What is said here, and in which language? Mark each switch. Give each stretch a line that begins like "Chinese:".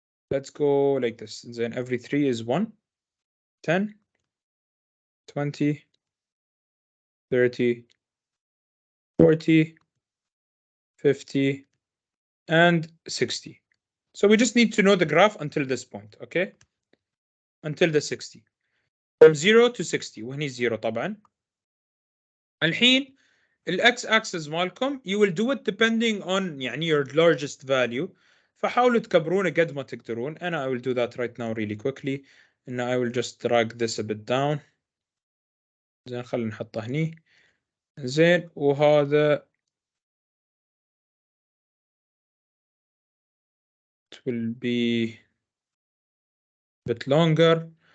English: Let's go like this.
Arabic: زين,
English: every 3 is 1 10 20 30 40 50 and 60. So we just need to know the graph until this point. Okay, until the 60 from 0 to 60
Arabic: وهني 0 طبعا. الحين الاكس
English: axis
Arabic: مالكم
English: you will do it depending on
Arabic: يعني
English: your largest value.
Arabic: فحاولوا تكبرونه قد ما تقدرون. أنا
English: I will do that right now really quickly. and I will just drag this a bit down.
Arabic: زين, خلينا نحطه هني. زين, وهذا
English: it will be a bit longer.